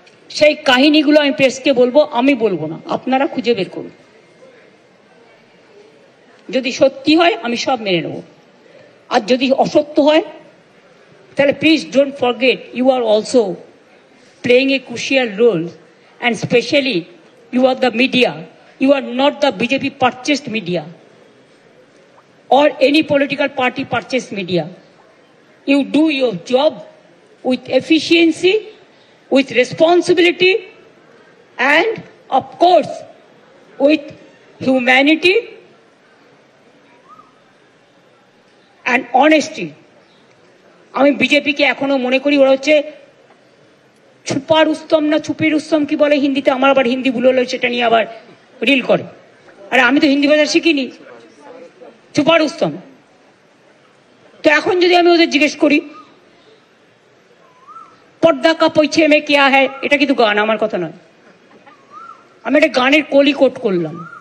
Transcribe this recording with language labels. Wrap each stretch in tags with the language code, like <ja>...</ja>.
<bn>সেই কাহিনীগুলো আমি প্রেসকে বলবো, আমি বলবো না, আপনারা খুঁজে বের করুন। যদি সত্যি হয় আমি সব মেনে নেব, আর যদি অসত্য হয় তাহলে</bn> <en>Please don't forget you are also playing a crucial role, and especially you are the media. You are not the BJP purchased media or any political party purchased media. You do your job with efficiency, with responsibility, and of course with humanity and honesty.</en> <bn>আমি বিজেপিকে এখনো মনে করি ওরা হচ্ছে ছুপা রুস্তম না ছুপি রুস্তম কি বলে হিন্দিতে, আমার আবার হিন্দি ভুল হলো, সেটা নিয়ে আবার রিল করে। আরে আমি তো হিন্দি ভাষা শিখিনি, ছুপা রুস্তম। তো এখন যদি আমি ওদের জিজ্ঞেস করি</bn> <hi>পর্দা কা পৈছে মে কিয়া হ্যায়,</hi> <bn>এটা কিন্তু গান, আমার কথা নয়, আমি একটা গানের কলি কোট করলাম।</bn>